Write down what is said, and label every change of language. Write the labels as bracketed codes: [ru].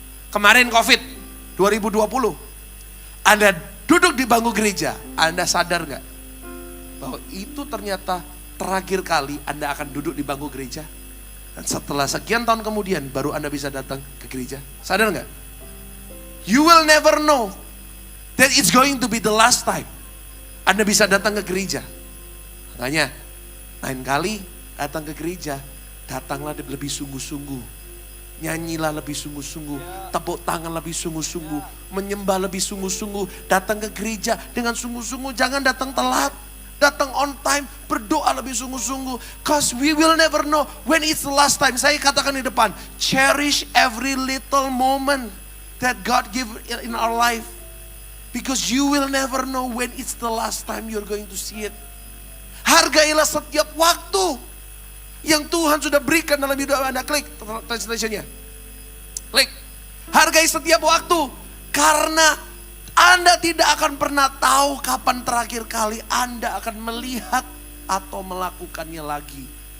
[id] Kemarin COVID 2020, Anda duduk di bangku gereja, Anda sadar nggak bahwa itu ternyata terakhir kali Anda akan duduk di bangku gereja? Dan setelah sekian tahun kemudian baru Anda bisa datang ke gereja. Sadar nggak? [en] You will never know that it's going to be the last time [id] Anda bisa datang ke gereja. Makanya lain kali datang ke gereja, datanglah lebih sungguh-sungguh. Nyanyilah lebih sungguh-sungguh, tepuk tangan lebih sungguh-sungguh, menyembah lebih sungguh-sungguh, datang ke gereja dengan sungguh-sungguh, jangan datang telat. Datang [en] on time, [id] berdoa lebih sungguh-sungguh. [en] Cause we will never know when it's the last time. [id] Saya katakan di depan, [en] cherish every little moment that God give in our life. Because you will never know when it's the last time you're going to see it. [id] Hargailah setiap waktu yang Tuhan sudah berikan dalam hidup Anda. Klik translationnya. Klik. Hargai setiap waktu. Karena Anda tidak akan pernah tahu kapan terakhir kali Anda akan melihat atau melakukannya lagi.